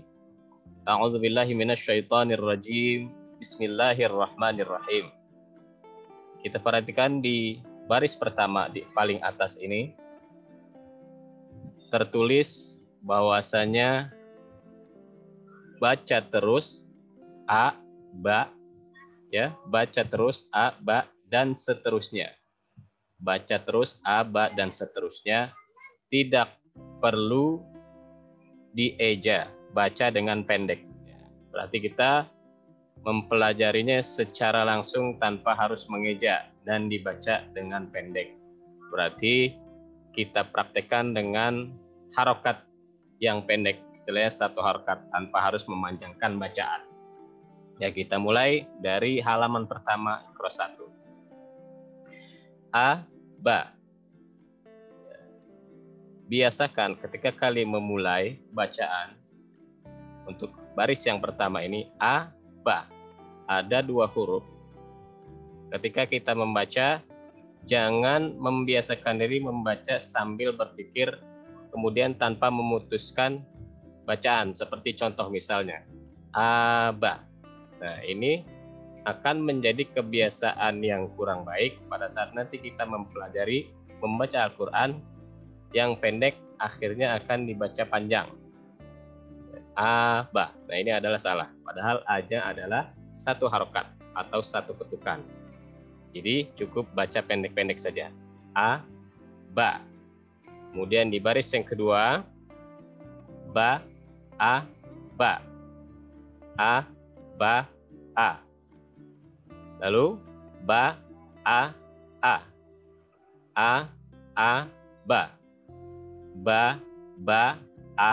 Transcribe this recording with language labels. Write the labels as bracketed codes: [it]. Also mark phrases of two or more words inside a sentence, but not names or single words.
[ar] أعوذ بالله من الشيطان الرجيم. بسم الله الرحمن الرحيم. [id] Kita perhatikan di baris pertama di paling atas ini tertulis bahwasanya baca terus a, ba, ya, baca terus a, ba dan seterusnya. Baca terus a, ba dan seterusnya, tidak perlu dieja, baca dengan pendek. Berarti kita mempelajarinya secara langsung tanpa harus mengeja dan dibaca dengan pendek. Berarti kita praktekkan dengan harokat yang pendek, istilahnya satu harokat tanpa harus memanjangkan bacaan. Ya, kita mulai dari halaman pertama Iqra 1. A, ba. Biasakan ketika kali memulai bacaan untuk baris yang pertama ini a, ba, ada dua huruf. Ketika kita membaca, jangan membiasakan diri membaca sambil berpikir kemudian tanpa memutuskan bacaan. Seperti contoh misalnya a, ba. Nah, ini akan menjadi kebiasaan yang kurang baik pada saat nanti kita mempelajari membaca Al-Quran yang pendek akhirnya akan dibaca panjang. A, ba. Nah, ini adalah salah. Padahal A-nya adalah satu harokat atau satu ketukan. Jadi cukup baca pendek-pendek saja. A, ba. Kemudian di baris yang kedua, ba, a, ba. A, ba, a. Lalu ba, a, a. A, ba. Ba, a.